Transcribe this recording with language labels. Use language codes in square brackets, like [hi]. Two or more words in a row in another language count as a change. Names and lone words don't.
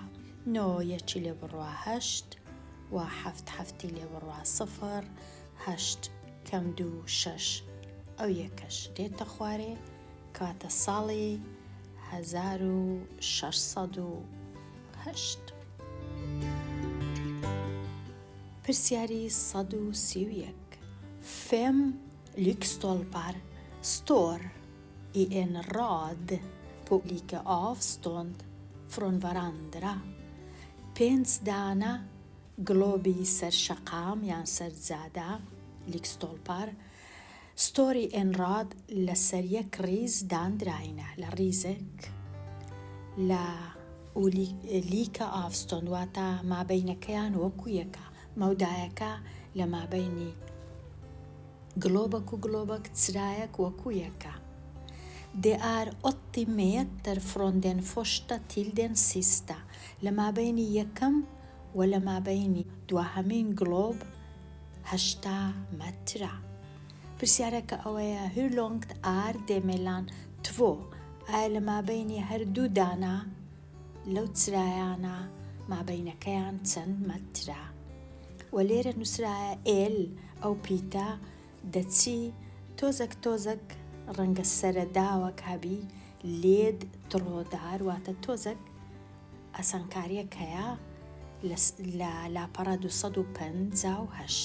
[ckb] 9 یەکی لێ بڕوا 8 و 7 هەفتی لێ بڕوا 0، 8 کەم 2 6 ئەو یەکەش دێتە خوارێ، کاتە ساڵی 1608. پرسیاری 131. [sv] Fem lyktstolpar står i en rad på olika avstånd från varandra. [ckb] 5 دانە گلۆبی سەرشەقام یان سەرجادە [sv] lyktstolpar står i en rad [ckb] لەسەر یەک ڕیز دانراینە، لە ڕیزێک لە [sv] olika avstånd, [ckb] واتە مابەینەکەیان وەکو یەکە، مەودایەکە لە مابەینی گلۆبەک و گلۆبەک چرایەک وەکو یەکە. [sv] Det är 80 meter från den första till den sista. [ckb] لە مابەینی یەکەم و لە مابەینی دووەهەمین گلۆب 80 مەترە. پرسیارەکە ئەوەیە [sv] hur långt är det mellan två؟ [ckb] ئایا لە مابەینی هەردوو دانا لەو چرایانە مابەینەکەیان چەند مەترە؟ و لێرە نووسرایە ئێل ئەو پیتە دەچی تۆزێک ڕەنگە سەرەداوەک هەبی، لێد تڕۆدار، واتە تۆزێک ئەسانکاریەک هەیە لە لاپەڕە 258.